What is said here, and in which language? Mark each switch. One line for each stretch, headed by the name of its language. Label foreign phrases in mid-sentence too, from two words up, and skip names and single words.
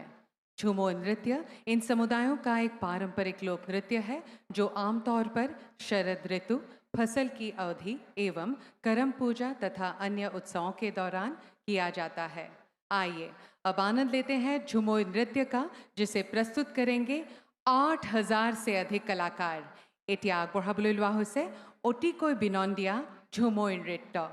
Hindi: झूमर नृत्य इन समुदायों का एक पारंपरिक लोक नृत्य है जो आमतौर पर शरद ऋतु, फसल की अवधि एवं करम पूजा तथा अन्य उत्सवों के दौरान किया जाता है। आइए अब आनंद लेते हैं झूमर नृत्य का, जिसे प्रस्तुत करेंगे 8,000 से अधिक कलाकार।
Assamese: এতিয়া আগবঢ়াবলৈ লোৱা হৈছে অতিকৈ বিনন্দীয়া ঝুমুৰ নৃত্য।